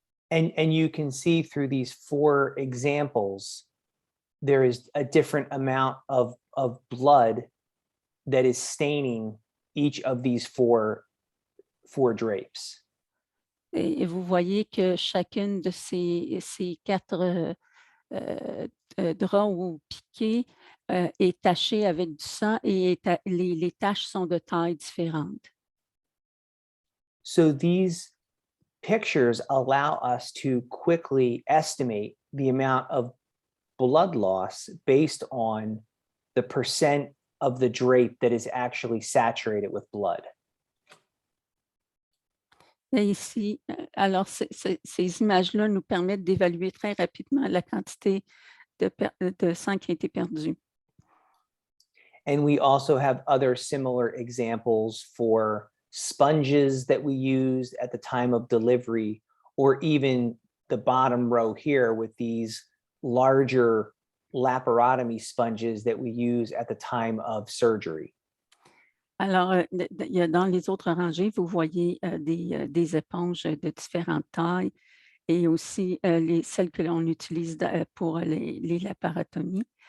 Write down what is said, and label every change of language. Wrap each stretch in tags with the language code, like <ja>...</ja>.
<en>And you can see through these 4 examples, there is a different amount of blood that is staining each of these four drapes.</en> <fr>Et vous voyez que chacune de ces 4 draps ou piquets est tachée avec du sang et les taches sont de tailles différentes.</fr> <en>So these pictures allow us to quickly estimate the amount of blood loss based on the percent of the drape that is actually saturated with blood.</en> <fr>Et ici, alors ces images-là nous permettent d'évaluer très rapidement la quantité de sang qui a été perdu.</fr> <en>And we also have other similar examples for sponges that we used at the time of delivery, or even the bottom row here with these larger laparotomy sponges that we use at the time of surgery.</en> <fr>Alors, dans les autres rangées, vous voyez des éponges de différentes tailles et aussi celles que l'on utilise pour les laparotomies.</fr>